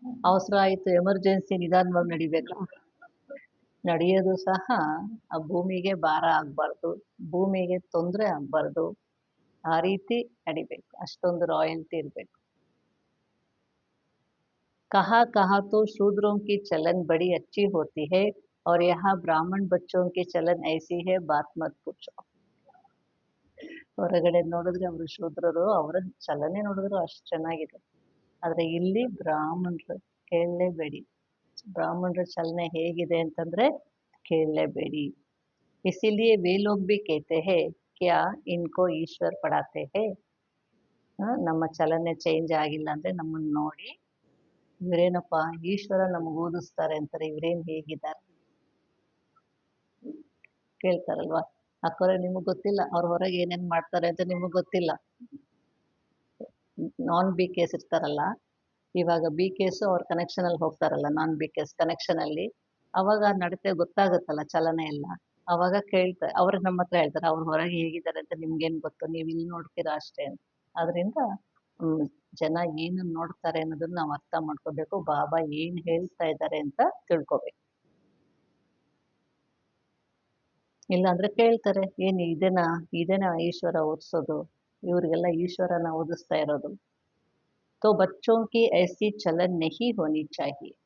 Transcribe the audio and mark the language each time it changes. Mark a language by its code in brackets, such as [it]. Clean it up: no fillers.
[kn] ಅವಸರ ಆಯ್ತು, ಎಮರ್ಜೆನ್ಸಿ, ನಿಧಾನವಾಗಿ ನಡಿಬೇಕು. ನಡೆಯೋದು ಸಹ ಆ ಭೂಮಿಗೆ ಭಾರ ಆಗ್ಬಾರ್ದು, ಭೂಮಿಗೆ ತೊಂದರೆ ಆಗ್ಬಾರ್ದು, ಆ ರೀತಿ ನಡಿಬೇಕು. ಅಷ್ಟೊಂದು ರಾಯಲ್ಟಿ ಇರಬೇಕು. [hi] कहा कहा तो शूद्रों की चलन बड़ी अच्छी होती है और यहाँ ब्राह्मण बच्चों की चलन ऐसी है, बात मत पूछो. [kn] ಹೊರಗಡೆ ನೋಡಿದ್ರೆ ಅವರು ಶೂದ್ರರು, ಅವರ ಚಲನೆ ನೋಡಿದ್ರು ಅಷ್ಟು ಚೆನ್ನಾಗಿದೆ. ಆದ್ರೆ ಇಲ್ಲಿ ಬ್ರಾಹ್ಮಣರು ಕೇಳಲೇಬೇಡಿ. ಬ್ರಾಹ್ಮಣರ ಚಲನೆ ಹೇಗಿದೆ ಅಂತಂದ್ರೆ ಕೇಳಲೇಬೇಡಿ. [hi] इसीलिए वे लोग भी कहते हैं क्या इनको ईश्वर पढ़ाते हैं. [kn] ನಮ್ಮ ಚಲನೆ ಚೇಂಜ್ ಆಗಿಲ್ಲ ಅಂದರೆ ನಮ್ಮನ್ನು ನೋಡಿ ಇವರೇನಪ್ಪ ಈಶ್ವರ ನಮಗೆ ಓದಿಸ್ತಾರೆ ಅಂತಾರೆ, ಇವರೇನು ಹೇಗಿದ್ದಾರೆ ಕೇಳ್ತಾರಲ್ವಾ. ಅಕ್ಕವ್ರೆ ನಿಮಗೆ ಗೊತ್ತಿಲ್ಲ ಅವ್ರ ಹೊರಗೆ ಏನೇನು ಮಾಡ್ತಾರೆ ಅಂತ ನಿಮಗೆ ಗೊತ್ತಿಲ್ಲ. ನಾನ್ ಬಿ ಕೇಸ್ ಇರ್ತಾರಲ್ಲ, ಇವಾಗ ಬಿ ಕೇಸು ಅವ್ರ ಕನೆಕ್ಷನಲ್ಲಿ ಹೋಗ್ತಾರಲ್ಲ, ನಾನ್ ಬಿ ಕೇಸ್ ಕನೆಕ್ಷನಲ್ಲಿ, ಅವಾಗ ನಡತೆ ಗೊತ್ತಾಗುತ್ತಲ್ಲ ಚಲನೆ ಎಲ್ಲ. ಅವಾಗ ಕೇಳ್ತಾರೆ, ಅವ್ರಿಗೆ ನಮ್ಮ ಹತ್ರ ಹೇಳ್ತಾರೆ ಅವ್ರ ಹೊರಗೆ ಹೇಗಿದ್ದಾರೆ ಅಂತ ನಿಮ್ಗೇನು ಗೊತ್ತು, ನೀವು ಇಲ್ಲಿ ನೋಡ್ತೀರಾ ಅಷ್ಟೇ ಅಂತ. ಅದರಿಂದ ಜನ ಏನು ನೋಡ್ತಾರೆ ಅನ್ನೋದನ್ನ ನಾವು ಅರ್ಥ ಮಾಡ್ಕೋಬೇಕು, ಬಾಬಾ ಏನು ಹೇಳ್ತಾ ಇದ್ದಾರೆ ಅಂತ ತಿಳ್ಕೊಬೇಕು. ಇಲ್ಲಾಂದ್ರೆ ಕೇಳ್ತಾರೆ, ಏನು ಇದೇನಾ ಈಶ್ವರ ಓದಿಸೋದು, ಇವ್ರಿಗೆಲ್ಲ ಈಶ್ವರನ ಓದಿಸ್ತಾ ಇರೋದು. [hi] तो बच्चों की ऐसी चलन नहीं होनी चाहिए.